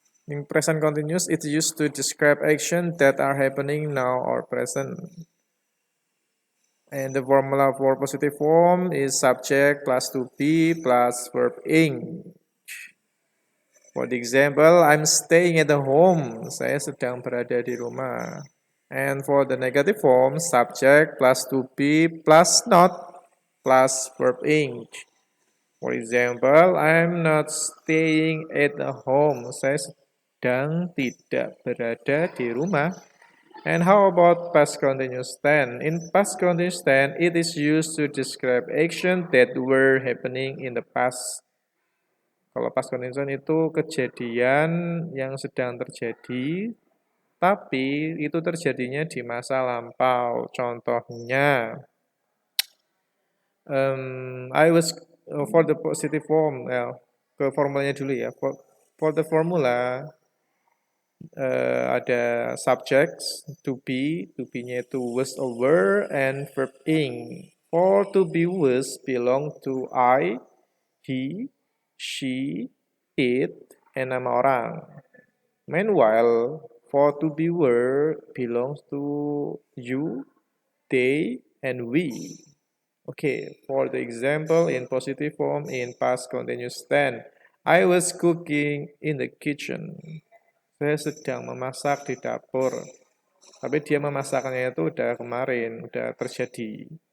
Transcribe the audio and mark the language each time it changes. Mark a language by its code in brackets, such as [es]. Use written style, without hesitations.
[en] In present continuous, it's used to describe actions that are happening now or present. And the formula for positive form is subject plus to be plus verb ing. For the example, I'm staying at the home. [id] Saya sedang berada di rumah. [en] And for the negative form, subject plus to be plus not plus verb ing. For example, I'm not staying at the home. [id] Saya sedang tidak berada di rumah. [en] And how about past continuous tense? In past continuous tense, it is used to describe action that were happening in the past. [id] Kalau past continuous tense itu kejadian yang sedang terjadi, tapi itu terjadinya di masa lampau. [en] Contohnya, I was for the positive form, [id] ke formulanya dulu ya. [en] For the formula, ada subjects to be-nya itu was over and verb ing. For to be was belong to I, he, she, it, and [id] nama orang. [en] Meanwhile, for to be were belongs to you, they, and we. Okay, for the example in positive form in past continuous tense, I was cooking in the kitchen. [id] Saya sedang memasak di dapur. Tapi dia memasaknya itu udah kemarin, udah terjadi.